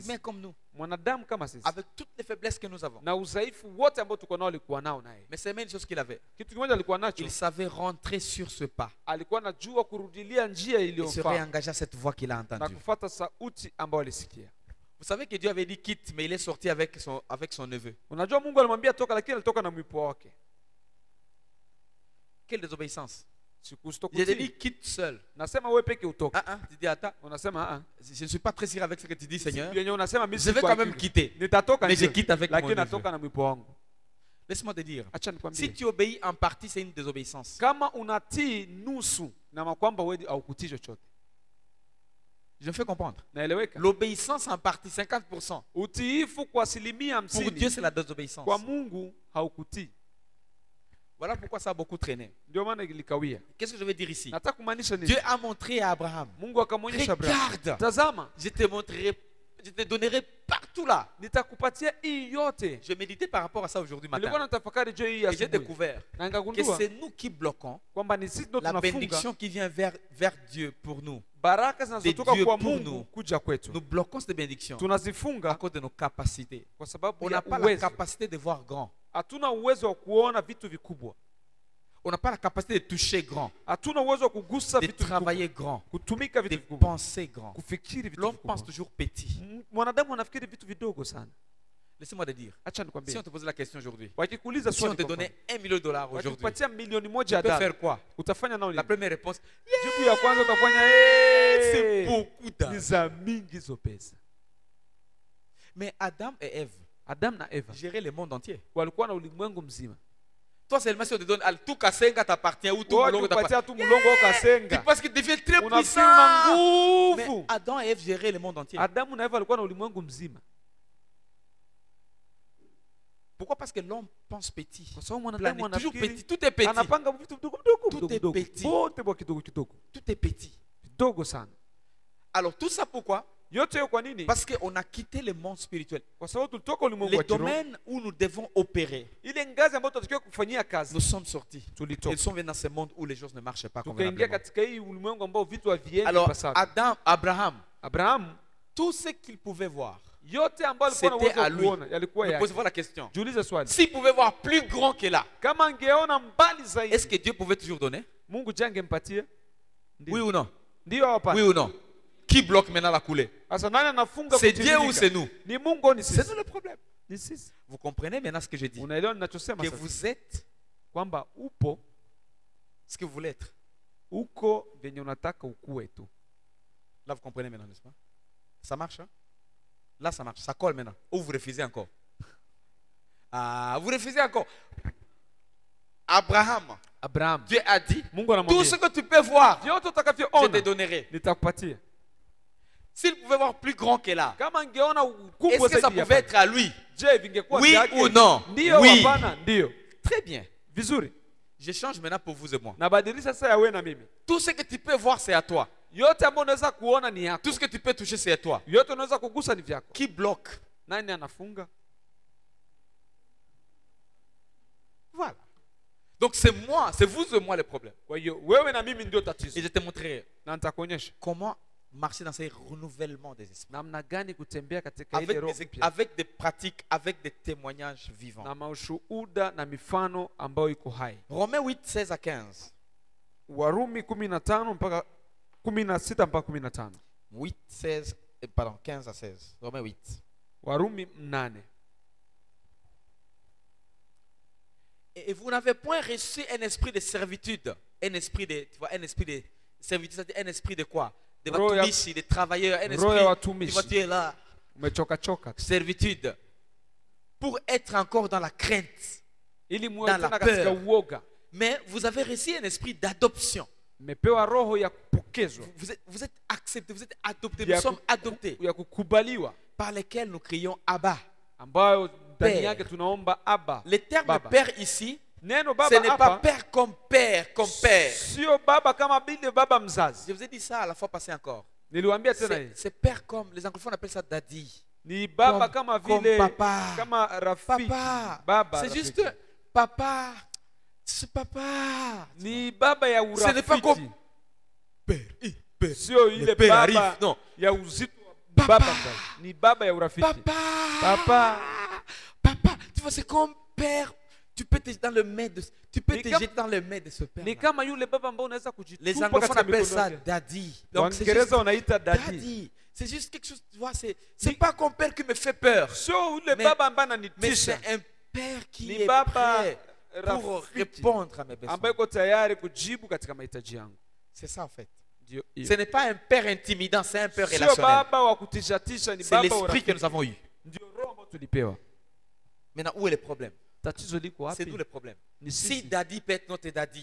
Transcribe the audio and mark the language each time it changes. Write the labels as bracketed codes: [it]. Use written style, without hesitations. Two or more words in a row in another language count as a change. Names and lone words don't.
[fr] Humain comme nous. [sw] Mwanadamu kama sisi. [fr] Avec toutes les faiblesses que nous avons. [sw] Na udhaifu wote ambao tuko nao alikuwa nao naye. [fr] Mais c'est même une chose qu'il avait. [sw] Kitu kimoja alikuwa nacho. [fr] Il savait rentrer sur ce pas. [sw] Alikuwa anajua kurudilia njia [fr] Il se [sw] iliyofaa [fr] réengagea à cette voix qu'il a [sw] na [fr] entendue. [sw] kufuata sauti ambayo alisikia. [fr] Vous savez que Dieu avait dit quitte, mais il est sorti avec son neveu. [sw] Unajua Mungu alimwambia toka, lakini alitoka na mwipo wake. [fr] Quelle désobéissance. J'ai [sw] Sikukutii. [fr] dit quitte seul. [sw] Nasema wewe peke utoke. [fr] Tu dis attends, [sw] Unasema [fr] je ne suis pas très sérieux avec ce que tu dis, Seigneur. [sw] yenye unasema mimi [fr] Je vais quand même quitter. [sw] nitatoka [fr] Mais je [sw] ndio, [fr] quitte avec mon [sw] lakini [fr] neveu. [sw] natoka na mwipo wangu. [fr] Laisse-moi te dire. [sw] Acha [fr] Si [sw] nikwambie. [fr] tu obéis en partie, c'est une désobéissance. [sw] Kama unatii nusu na kwamba wewe haukutii chochote. [fr] Je me fais comprendre. [sw] Naeleweka? [fr] L'obéissance en partie, 50%. [sw] Utiifu kwa asilimia [fr] Pour Dieu, 50 c'est la désobéissance. [sw] kwa Mungu haukutii. [fr] Voilà pourquoi ça a beaucoup traîné. [sw] Ndio maana ilikawia. [fr] Qu'est-ce que je veux dire ici? [sw] Nataka kumaanisha nini? [fr] Dieu a montré à Abraham. [sw] Mungu akamwonyesha Abrahamu, [fr] Regarde, [sw] tazama, [fr] je te montrerai, je te donnerai partout là. [sw] nitakupatia hii yote. [fr] Je méditais par rapport à ça aujourd'hui [sw] Nilikuwa [fr] matin. [sw] natafakari juu hii [fr] Et j'ai [sw] asubuhi. [fr] découvert [sw] Na [fr] que [sw] nikagundua [fr] c'est nous qui bloquons [sw] kwamba ni sisi ndio [fr] la [sw] tunafunga [fr] bénédiction qui vient vers Dieu pour nous. [sw] baraka zinazotoka [fr] Dieu [sw] kwa [fr] pour [sw] Mungu [fr] nous. [sw] kuja kwetu. [fr] Nous bloquons cette bénédiction à [sw] Tunazifunga [fr] cause de nos capacités. [sw] kwa sababu [fr] On [sw] ya [fr] n'a pas la [sw] uwezo. [fr] capacité de voir grand. [sw] Hatuna uwezo wa kuona vitu vikubwa. [fr] On n'a pas la capacité de toucher grand, [sw] Hatuna uwezo wa kugusa [fr] de [sw] vitu vikubwa, [fr] travailler grand, [sw] kutumika [fr] de [sw] vitu vikubwa, [fr] penser grand. [sw] kufikiri vitu [fr] L'homme pense [sw] vikubwa. [fr] toujours petit. [sw] Mwanadamu anafikiri vitu vidogo sana. [fr] Laissez-moi te dire, [sw] Acha [fr] si [sw] nikwambie, [fr] on te pose la question aujourd'hui, [sw] wakikuuliza [fr] si on [sw] swali [fr] te [sw] kwa [fr] donnait [sw] mfano, [fr] $1 million aujourd'hui, [sw] wakikupatia milioni [fr] tu [sw] moja ya [fr] peux [sw] dola, [fr] faire quoi? [sw] utafanya nao [fr] La [sw] nini? [fr] première réponse, [sw] Jibu ya kwanza utafanya [fr] c'est "Hey!" beaucoup [sw] Ni [fr] d'argent. [sw] za mingi hizo pesa. [fr] Mais Adam et Ève [sw] Adam na Eva [fr] géraient le monde entier. [sw] walikuwa na ulimwengu mzima. [fr] Toi seulement si on te donne tout Kasenga t'appartient ou tout [sw] Wewe [fr] Molongo t'appartient. [sw] ukikupatia tu mlongo au [fr] Tu [sw] kasenga, [fr] penses qu'il devient très [sw] unafikiri una [fr] puissant. Mais [sw] nguvu. [fr] Adam et Ève géraient le monde entier. [sw] Adamu na Eva walikuwa na ulimwengu mzima. [fr] Pourquoi? Parce que l'homme pense petit. [sw] Kwa sababu mwanadamu [fr] Planète, toujours [sw] anafikiri [fr] petit. Tout est petit. [sw] anapanga vitu vidogo vidogo [fr] Tout [sw] vidogo [fr] est [sw] vidogo. [fr] petit. [sw] Wote kwa kidogo kidogo. [fr] Tout est petit. [sw] Vidogo sana. [fr] Alors tout ça pourquoi? [sw] Yote hiyo kwa nini? [fr] Parce qu'on a quitté le monde spirituel. [sw] Kwa sababu tulitoka ulimwengu [fr] Les [sw] wa kiroho. [fr] domaines où nous devons opérer, [sw] Ile ngazi ambayo tunatakiwa kufanyia [fr] nous [sw] kazi. [fr] sommes sortis. [sw] Tulitoka. [fr] Ils sont venus dans ce monde où les choses ne marchent pas [sw] Tukaingia [fr] convenablement. [sw] katika hii ulimwengu ambao vitu haviendi [fr] Alors [sw] ipasavyo. [fr] Abraham, [sw] Abrahamu [fr] tout ce qu'il pouvait voir, [sw] yote ambayo alikuwa na [fr] c'était [sw] uwezo [fr] à [sw] wa [fr] lui. [sw] kuona yalikuwa [fr] Nous [sw] yake. [fr] posons la question. [sw] Jiulize swali. [fr] S'il pouvait voir plus grand que là, [sw] Kama angeona mbali [fr] est-ce [sw] zaidi, [fr] que Dieu pouvait toujours donner? [sw] Mungu je angempatia? [fr] Oui ou non? [sw] Ndio au hapana? [fr] Oui ou non? Qui bloque maintenant la coulée? [sw] Sasa nani anafunga [fr] C'est Dieu ou [sw] kutiririka? [fr] c'est nous? [sw] Ni Mungu au ni [fr] C'est [sw] sisi? [fr] nous le problème. [sw] Ni sisi. [fr] Vous comprenez maintenant ce que je dis? [sw] Unaelewa ninachosema [fr] Que [sw] sasa? [fr] vous êtes [sw] Kwamba upo [fr] ce que vous voulez être. [sw] uko venye unataka ukue tu. [fr] Là, vous comprenez maintenant, n'est-ce pas? Ça marche, hein? Là, ça marche. Ça colle maintenant. Ou vous refusez encore? Ah, vous refusez encore. Abraham, Abraham, Dieu a dit, [sw] Mungu [fr] tout ce [sw] anamwambia, [fr] que tu peux voir, [sw] vyote [fr] je te [sw] utakavyoona [fr] donnerai. [sw] nitakupatia. [fr] S'il pouvait voir plus grand que là, [sw] Kama angeona ukubwa [fr] est-ce que ça [sw] zaidi ya [fr] pouvait [sw] hapa, [fr] être à lui? [sw] je vingekuwa [fr] Oui [sw] vyake? [fr] ou non? [sw] Ndio [fr] Oui. [sw] hapana? Ndio. [fr] Très bien. [sw] Vizuri. [fr] Je change maintenant pour vous et moi. [sw] Nabadilisha sasa ya wewe na mimi. [fr] Tout ce que tu peux voir, c'est à toi. [sw] Yote ambayo unaweza kuona ni yako. [fr] Tout ce que tu peux toucher, c'est à toi. [sw] Yote unaweza kugusa ni vyako. [fr] Qui bloque? [sw] Nani anafunga? [fr] Voilà. Donc c'est moi, c'est vous et moi le problème. [sw] Kwa hiyo wewe na mimi ndio [fr] Et [sw] tatizo. [fr] je te montrerai [sw] Na nitakuonyesha [fr] comment marcher dans ces renouvellements des esprits. [sw] namna gani kutembea katika ile roho mpya [fr] Avec des pratiques, avec des témoignages vivants. [sw] na maushuhuda na mifano ambayo iko hai. [fr] Romains 8, 16 à 15. [sw] Warumi 15 mpaka 16 mpaka 15. [fr] 8, 16, pardon, 15 à 16. Romains 8. [sw] Warumi 8. [fr] Et vous n'avez point reçu un esprit de servitude. Un esprit de, tu vois, un esprit de servitude, c'est-à-dire un esprit de quoi? De [sw] Roho ya- watumishi, [fr] des travailleurs, un [sw] roho ya [fr] esprit, [sw] watumishi. [fr] tu vois, tu es là, [sw] Umechoka choka. [fr] servitude. Pour être encore dans la crainte. [sw] Ili muwe [fr] Dans la [sw] tena katika [fr] peur. [sw] uoga. [fr] Mais vous avez reçu un esprit d'adoption. [sw] Mmepewa roho ya kupokezwa, [fr] Vous êtes acceptés, vous êtes adoptés, [sw] Ya [fr] nous sommes [sw] ku- [fr] adoptés. [sw] ya kukubaliwa, [fr] Par lesquels nous crions Abba. [sw] ambayo ndani [fr] Père. [sw] yake tunaomba Abba. [fr] Le terme [sw] Baba. [fr] père ici, [sw] Neno [fr] ce [sw] baba [fr] n'est pas [sw] hapa [fr] père comme père, comme père. [sw] sio baba kama vile baba mzazi. [fr] Je vous ai dit ça à la fois passée encore. [sw] Niliwaambia tena hii. [fr] C'est père comme, les anglophones appellent ça daddy. [sw] Ni baba [fr] Comme- [sw] kama [fr] comme [sw] vile [fr] papa. [sw] kama rafiki. [fr] Papa. [sw] Baba [fr] C'est [sw] rafiki. [fr] juste papa. C'est papa. [sw] Ni baba ya [fr] Ce n'est pas [sw] urafiki. [fr] comme père. Père. [sw] Sio [fr] Le [sw] ile [fr] père [sw] baba [fr] arrive. Non. [sw] ya uzito wa [fr] Papa. baba mzazi. Ni baba ya urafiki. Papa. Papa. Papa. Tu vois, c'est comme père. Tu peux te dans le main de, tu peux [sw] Ni [fr] te comme- jeter dans le main de ce père. [sw] Ni kama yule baba ambao unaweza [fr] Les [sw] kujitupa [fr] anglophones [sw] katika [fr] appellent [sw] mikono [fr] ça [sw] yake. [fr] daddy. Donc c'est juste [sw] Waingereza wanaita daddy. [fr] daddy. C'est juste quelque chose, tu vois, c'est pas comme père qui me fait peur. [sw] Sio yule [fr] Mais- [sw] baba ambaye [fr] Mais [sw] ananitisha. [fr] c'est un père qui [sw] Ni [fr] est [sw] baba [fr] prêt pour [sw] rafiki [fr] répondre à mes besoins. [sw] ambaye iko tayari kujibu katika mahitaji yangu. [fr] C'est ça en fait. [sw] Ndio hiyo. [fr] Ce n'est pas un père intimidant, c'est un père [sw] Sio [fr] relationnel. [sw] baba wa kutishatisha, ni [fr] C'est [sw] baba wa [fr] l'esprit que [sw] urafiki. [fr] nous avons eu. [sw] Ndio roho ambayo tulipewa. [fr] Maintenant, où est le problème? [sw] Tatizo liko [fr] C'est [sw] wapi? [fr] nous le problème. [sw] Ni [fr] Si [sw] sisi. [fr] Daddy peut être notre Daddy,